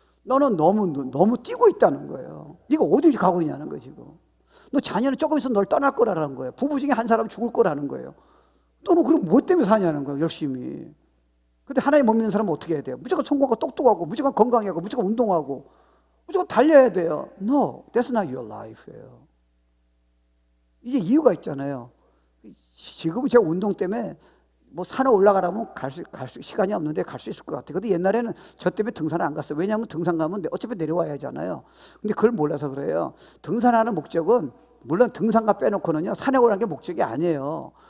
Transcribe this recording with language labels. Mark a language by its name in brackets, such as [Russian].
[Korean] 너는 너무 뛰고 있다는 거예요. 네가 어디를 가고 있냐는 거예요. 지금 너 자녀는 조금 있으면 널 떠날 거라는 거예요. 부부 중에 한 사람 죽을 거라는 거예요. 너는 그럼 뭐 때문에 사냐는 거예요. 열심히. 근데 하나님 못 믿는 사람은 어떻게 해야 돼요? 무조건 성공하고 똑똑하고 무조건 건강하고 무조건 운동하고 무조건 달려야 돼요. [English] No, that's not your life예요. [Korean] 이제 이유가 있잖아요. 지금은 제가 운동 때문에 뭐 산에 올라가라면 시간이 없는데 갈 수 있을 것 같아요. 근데 옛날에는 저 때문에 등산을 안 갔어요. 왜냐하면 등산 가면 어차피 내려와야 하잖아요. 근데 그걸 몰라서 그래요. 등산하는 목적은 물론 등산가 빼놓고는요, 산에 오르는 게 목적이 아니에요.